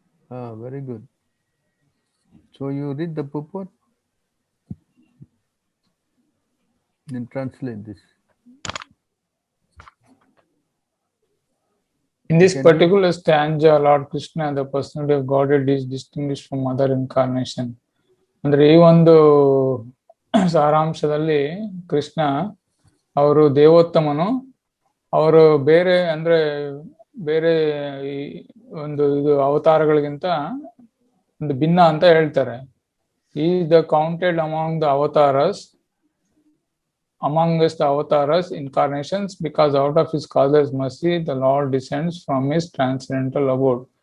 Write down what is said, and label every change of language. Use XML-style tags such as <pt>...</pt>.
<en>Ah, very good. So you read the purport, then translate this. In this Can you- particular stanza, Lord Krishna, the personality of Godhead, is distinguished from other incarnation.</en> <kn>ಅಂದ್ರೆ ಈ ಒಂದು ಸಾರಾಂಶದಲ್ಲಿ ಕೃಷ್ಣ ಅವರು ದೇವೋತ್ತಮನು, ಅವರು ಬೇರೆ ಅಂದ್ರೆ ಬೇರೆ ಈ ಒಂದು ಇದು ಅವತಾರಗಳಿಗಿಂತ ಒಂದು ಭಿನ್ನ ಅಂತ ಹೇಳ್ತಾರೆ.</kn> <en>ಈ the counted among the avatars, amongst the avatars incarnations, because out of his causeless mercy the Lord descends from his transcendental abode.</en>